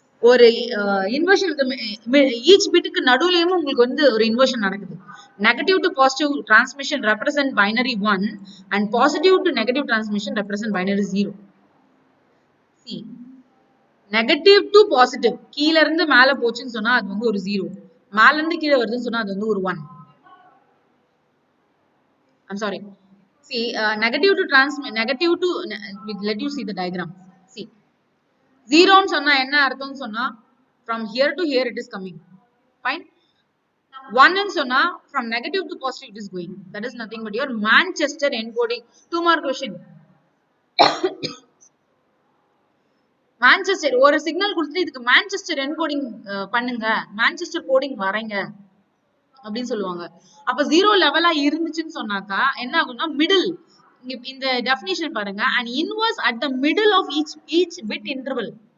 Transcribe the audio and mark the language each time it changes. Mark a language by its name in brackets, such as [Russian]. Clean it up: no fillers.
[Tamil] ஒரு inversion each bitக்கு நடுவுலயும் உங்களுக்கு வந்து ஒரு inversion நடக்குது. [English] Negative to positive transmission represent binary 1 and positive to negative transmission represent binary 0. See, negative to positive [Tamil] கீழ இருந்து மேல போச்சுன்னு சொன்னா அது வந்து ஒரு 0. மேல இருந்து கீழ வருதுன்னு சொன்னா அது வந்து ஒரு 1. [English] I'm sorry. See, negative to let you see the diagram. See, 0 [Tamil] ன்னு சொன்னா என்ன அர்த்தம்னு சொன்னா [English] from here to here it is coming. Fine. 1 ன்னு சொன்னா from negative to positive it is going. That is nothing but your Manchester encoding. 2 more question. [Tamil] Manchester ஒரு signal கொடுத்துட்டு இதுக்கு மான்செஸ்டர் என்கோடிங் பண்ணுங்க, மான்செஸ்டர் கோடிங் வரைங்க அப்படின்னு சொல்லுவாங்க. அப்ப 0 லெவலா இருந்துச்சுன்னு சொன்னாக்கா என்ன ஆகும்னா மிடில், இந்த டெஃபினிஷன் பாருங்க, [English] and inverse at the middle of each bit interval.